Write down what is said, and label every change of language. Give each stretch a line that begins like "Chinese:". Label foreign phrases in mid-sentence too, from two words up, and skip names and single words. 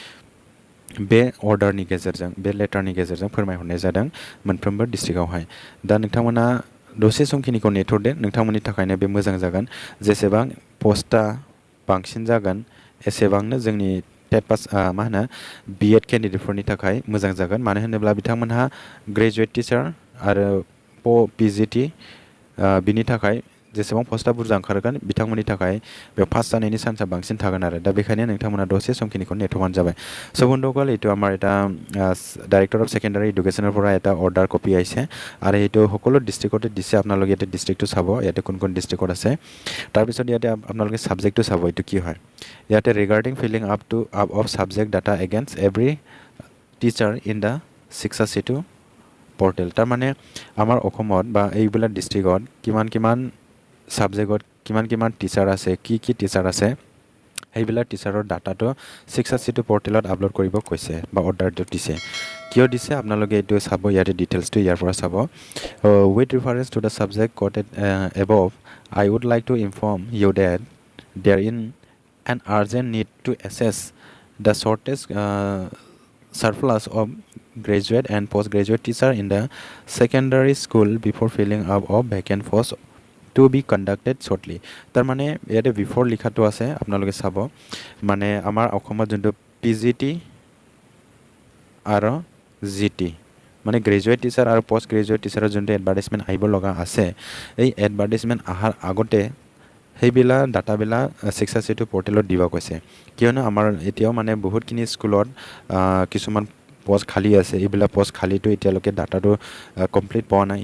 Bodo: बे अर्डारनि गेजेरजों बे लेटारनि गेजेरजों फोरमायहरनाय जादों मोनफ्रोमबो डिस्ट्रिक्टआवहाय दा नोंथांमोना दसे समखिनिखौ नेथ'दो नोंथांमोननि थाखायनो बे मोजां जागोन जेसेबां पस्टआ बांसिन जागोन एसेबांनो जोंनि टेट पास मा होनो B.Ed केन्डिडेटफोरनि थाखाय मोजां जागोन मानो होनोब्ला बिथांमोनहा
English: graduate teacher
Bodo: आरो PGT बिनि थाखाय जेसेबां पस्टआ बुरजा ओंखारगोन बिथांमोननि थाखाय बेयाव पास जानायनि चान्सआ बांसिन थागोन आरो दा बेखायनो नोंथांमोना दसे समखिनिखौ नेथ'बानो जाबाय
Assamese: সো বন্ধুসকল এইটো আমাৰ এটা
English: director of secondary educationৰ
Assamese: পৰা এটা অৰ্ডাৰ কপি আহিছে আৰু এইটো সকলো ডিষ্ট্ৰিক্টতে দিছে আপোনালোকে ইয়াতে ডিষ্ট্ৰিক্টটো চাব ইয়াতে কোন কোন ডিষ্ট্ৰিক্টত আছে তাৰপিছত ইয়াতে আপোনালোকে ছাবজেক্টটো চাব এইটো কি হয় ইয়াতে
English: regarding filling up of subject data against every teacher in the 6A2 portal
Assamese: তাৰমানে আমাৰ অসমত বা এইবিলাক ডিষ্ট্ৰিক্টত কিমান ছাবজেক্টত কিমান টিচাৰ আছে কি টিচাৰ আছে সেইবিলাক টিচাৰৰ ডাটাটো 6A2 পৰ্টেলত আপলোড কৰিব কৈছে বা অৰ্ডাৰটো দিছে কিয় দিছে আপোনালোকে এইটো চাব ইয়াতে ডিটেইলছটো ইয়াৰ পৰা চাব
English: with reference to the subject quoted above I would like to inform you that there is an urgent need to assess the shortage surplus of graduate and postgraduate teacher in the secondary school before filling up of vacant posts to be conducted shortly
Assamese: তাৰমানে ইয়াতে বিফৰ লিখাটো আছে আপোনালোকে চাব মানে আমাৰ অসমত যোনটো PGT আৰু GT মানে
English: graduate teacher
Assamese: আৰু
English: post graduate teacherৰ
Assamese: যোনটো এডভাৰ্টাইজমেণ্ট আহিব লগা আছে এই এডভাৰ্টাইজমেণ্ট অহাৰ আগতে সেইবিলাক ডাটাবিলাক 6A2 পৰ্টেলত দিব কৈছে কিয়নো আমাৰ এতিয়াও মানে বহুতখিনি স্কুলত কিছুমান পোষ্ট খালী আছে এইবিলাক পোষ্ট খালীটো এতিয়ালৈকে ডাটাটো কমপ্লিট পোৱা নাই